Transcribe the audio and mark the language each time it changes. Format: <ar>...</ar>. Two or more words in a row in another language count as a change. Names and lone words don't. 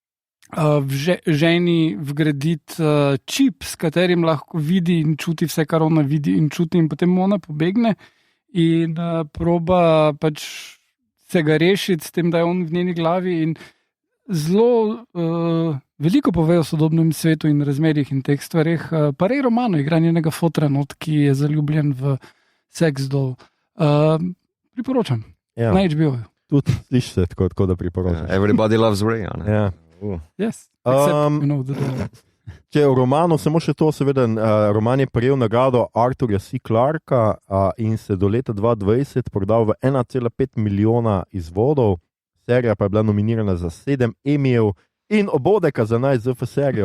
<sl>ženi vgraditi čip, s katerim lahko vidi in čuti vse, kar ona vidi in čuti, in potem ona pobegne in proba pač se ga rešiti s tem, da je on v njeni glavi, in zelo veliko pove o sodobnem svetu in razmerjih in teh stvarih. Pa rej romano igra njenega fotra not, ki je zaljubljen v Sex Doll. Priporočam. Na HBO. Tudi sliši se tako, da priporočam.</sl> <en>Everybody loves Ray. Yes. Except,</en> <sl>Če v romanu samo še to, seveda, roman je prejel nagrado Arthurja C. Clarka in se do leta 2020 prodal v 1,5 milijona izvodov. Serija pa je bila nominirana za 7 Emmyjev in Obodeka za naj-ZF serijo.</sl>